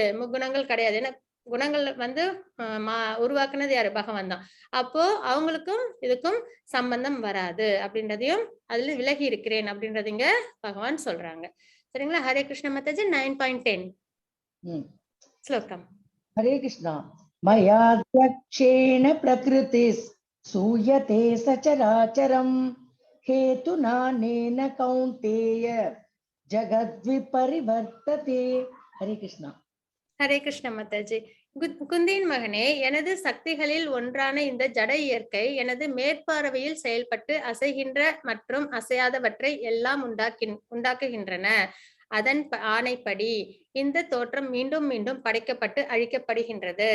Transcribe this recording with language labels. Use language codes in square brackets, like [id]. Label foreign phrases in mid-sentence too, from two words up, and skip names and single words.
[ta] முக்குணங்கள் கிடையாது. ஏன்னா குணங்கள் வந்து உருவாக்குனது யாரு? பகவான் தான். அப்போ அவங்களுக்கும் இதுக்கும் சம்பந்தம் வராது அப்படின்றதையும் அதுல விலகி இருக்கிறேன் அப்படின்றது இங்க பகவான் சொல்றாங்க. சரிங்களா? ஹரே கிருஷ்ண மாதாஜி. 9.10 ஸ்லோகம். [sa] हरे कृष्णा। मयाध्यक्षेण प्रकृतिस् सूयते सचराचरम् हेतुनानेन कौन्तेय जगद्विपरिवर्तते। हरे कृष्णा। [ta] ஹரே கிருஷ்ண மாதாஜி. குந்தியின் மகனே, எனது சக்திகளில் ஒன்றான இந்த ஜட இயற்கை எனது மேற்பார்வையில் செயல்பட்டு அசைகின்ற மற்றும் அசையாதவற்றை எல்லாம் உண்டாக்குகின்றன. அதன் ஆணைப்படி இந்த தோற்றம் மீண்டும் மீண்டும் படைக்கப்பட்டு அழிக்கப்படுகின்றது.